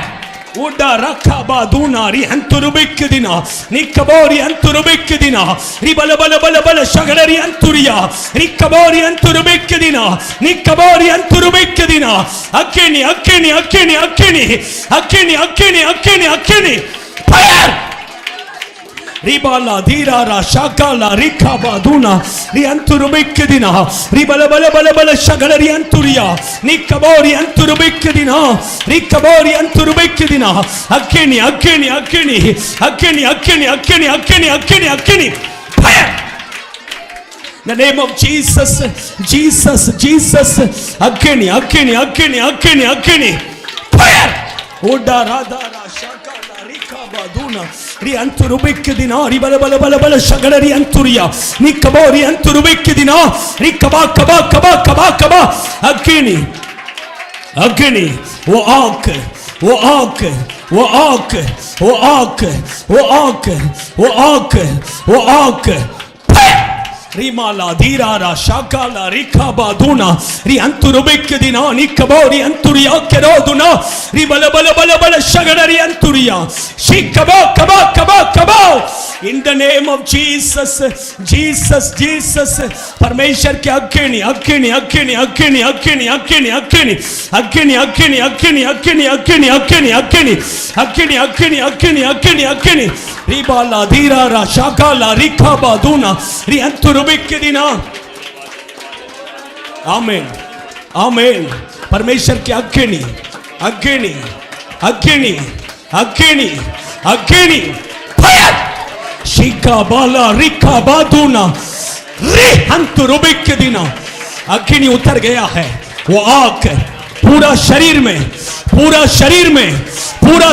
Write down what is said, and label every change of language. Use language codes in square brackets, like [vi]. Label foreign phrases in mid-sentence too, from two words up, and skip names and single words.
[en] Uda rakabaduna ri anturubikidina nikabori anturubikidina ribala bala bala bala shagalari anturia rikabori anturubikidina nikabori anturubikidina akini akini akini akini akini akini akini akini fire. Ribala dirara shakala rikabaduna ri anturubikidina ribala bala bala bala shagalari anturia nikabori anturubikidina rikabori anturubikidina akini akini akini akini akini akini akini akini akini fire. The name of Jesus, Jesus, Jesus, akini akini akini akini akini fire. Uda radara shakala rikabaduna ri anturubikidina ribala bala bala bala shagalari anturia nikabori anturubikidina rikaba kaba kaba kaba kaba akini akini wo ak wo ak wo ak wo ak wo ak wo ak wo ak rimala dirara shakala rikabaduna ri anturubikidina nikabori anturia keroduna ribala bala bala bala shagalari anturia shikaba kaba kaba kaba in the name of Jesus. [hi] Jesus Jesus परमेश्वर के अग्नि अग्नि अग्नि अग्नि अग्नि अग्नि अग्नि अग्नि अग्नि अग्नि अग्नि अग्नि अग्नि अग्नि अग्नि अग्नि अग्नि अग्नि अग्नि रिबाला धीरारा शाकाला रिखाबादूना रि अंतुरुबिकिदिना आमीन आमीन परमेश्वर के अग्नि अग्नि अग्नि अग्नि अग्नि फायर शिका बाला रिका बादूना रे अंतुरुबिकिदिना अग्नि उतर गया है वो आग पूरा शरीर में पूरा शरीर में पूरा